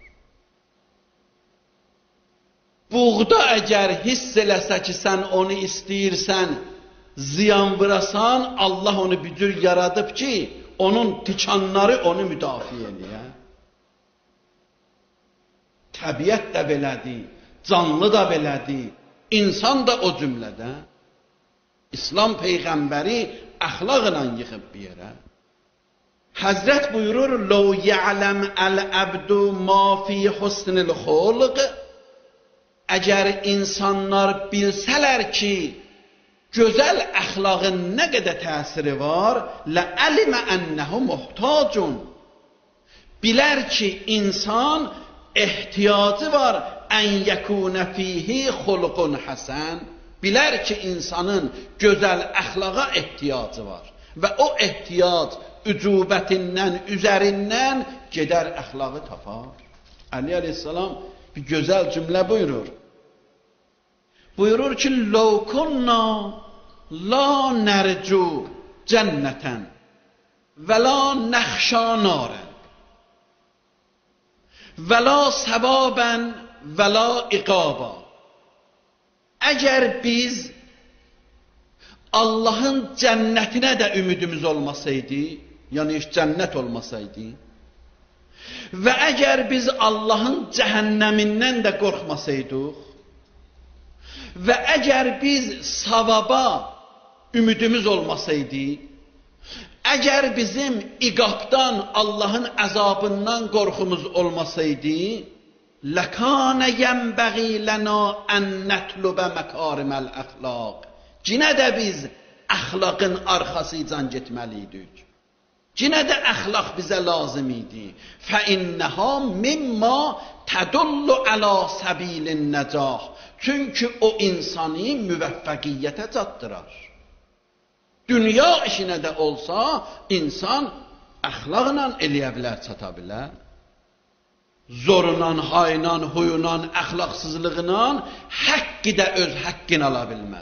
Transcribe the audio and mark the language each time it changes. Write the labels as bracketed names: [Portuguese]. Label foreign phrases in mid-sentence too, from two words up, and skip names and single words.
[Azerbaijani] Buğda əgər hiss eləsə ki, sən onu istəyirsən, ziyan vurasan, Allah onu bir cür yaradıb ki, onun tikanları onu müdafiə edir. Təbiət də belədir, canlı da belədir, insan da o cümlədə. İslam Peyğəmbəri əxlaqla yıxıb bir yerə. Həzrət buyurur, [Arabic] لَوْ يَعْلَمْ الْعَبْدُ مَا فِي حُسْنِ الْخُلْقِ [Azerbaijani] Əgər insanlar bilsələr ki, gözəl əxlaqın nə qədər təsiri var, [Arabic] لَعَلِمَ أَنَّهُ مُحْتَاجٌ [Azerbaijani] Bilər ki, insan ehtiyacı var [Arabic] أن يكون فيه خلق حسن. [Azerbaijani] Bilər ki, insanın gözəl əxlaqa ehtiyacı var. Və o ehtiyac ücubətindən, üzərindən gedər əxlağı tapar. Əli əleyhissalam bir gözəl cümlə buyurur. Buyurur ki, [Arabic] لَوْ كُنَّا لَا نَرْجُو جَنَّةً وَلَا نَخْشَى نَارًا وَلَا ثَوَابًا وَلَا عِقَابًا [Azerbaijani] Əgər biz Allahın cənnətinə də ümidimiz olmasaydı, yəni heç cənnət olmasaydı və əgər biz Allahın cəhənnəmindən də qorxmasaydıq və əgər biz savaba ümidimiz olmasaydı, əgər bizim iqabdan, Allahın əzabından qorxumuz olmasaydı, [Arabic] لَكَانَ يَنْبَغِي لَنَا أَنْ نَتْلُبَ مَكَارِمَ الْأَخْلَاقِ [Azerbaijani] Cinə də biz əxlaqın arxasıcan getməliydik. Cinə də əxlaq bizə lazım idi. [Arabic] فَإِنَّهَا مِمَّا تَدُلُّ عَلَى سَبِيلِ النَّجَاحِ [Azerbaijani] Çünki o insanı müvəffəqiyyətə çatdırar. Dünya işinə də olsa, insan əxlaqla eləyə bilər, çata bilər. Zorundan, haynan, huyunan, əxlaqsızlığından həqqi də öz həqqini ala bilməz.